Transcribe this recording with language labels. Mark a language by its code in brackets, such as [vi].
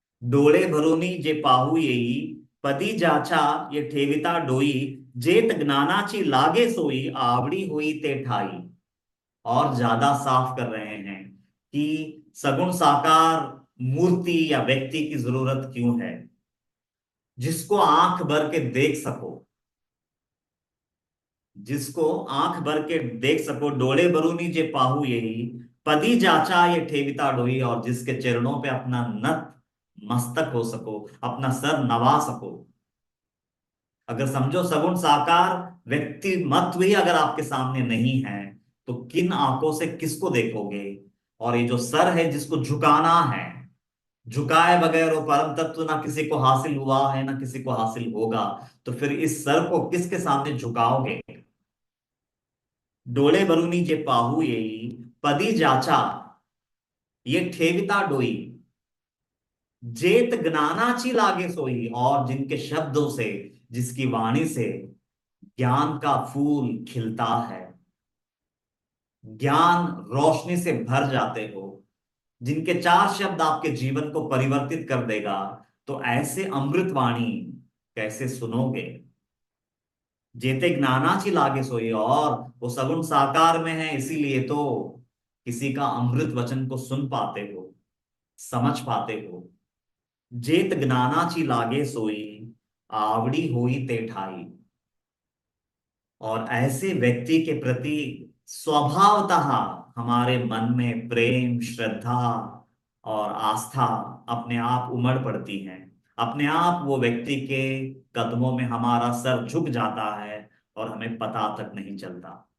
[mr] डोळे भरुनी जे पाहू येई, पदी ज्याचा ये ठेविता डोई, जेत ज्ञानाची लागे सोई, आवडी होई ते ठाई। [hi] और ज्यादा साफ कर रहे हैं कि सगुण साकार मूर्ति या व्यक्ति की जरूरत क्यों है, जिसको आंख भर के देख सको, जिसको आंख भर के देख सको, [mr] डोले बरूनी जे पाहू यही, पदी जाचा ये ठेविता डोई। [hi] और जिसके चरणों पे अपना नत मस्तक हो सको, अपना सर नवा सको। अगर समझो सगुण साकार व्यक्ति मत्व ही अगर आपके सामने नहीं है, तो किन आंखों से किसको देखोगे। और ये जो सर है जिसको झुकाना है, झुकाए बगैर वो परम तत्व ना किसी को हासिल हुआ है ना किसी को हासिल होगा, तो फिर इस सर को किसके सामने झुकाओगे। [mr] डोळे भरुनी जे पाहू येई, पदी जाचा ये ठेविता डोई, जेत ज्ञानाची लागे सोई। [hi] और जिनके शब्दों से, जिसकी वाणी से ज्ञान का फूल खिलता है, ज्ञान रोशनी से भर जाते हो, जिनके 4 शब्द आपके जीवन को परिवर्तित कर देगा, तो ऐसे अमृत वाणी कैसे सुनोगे। [mr] जेते ज्ञानाची लागे सोई, [hi] और वो सगुण साकार में है, इसीलिए तो किसी का अमृत वचन को सुन पाते हो, समझ पाते हो। [mr] जेत ज्ञानाची लागे सोई, आवड़ी होई ते ठाई। [hi] और ऐसे व्यक्ति के प्रति स्वभावतः हमारे मन में प्रेम, श्रद्धा और आस्था अपने आप उमड़ पड़ती है। अपने आप वो व्यक्ति के कदमों में हमारा सर झुक जाता है और हमें पता तक नहीं चलता।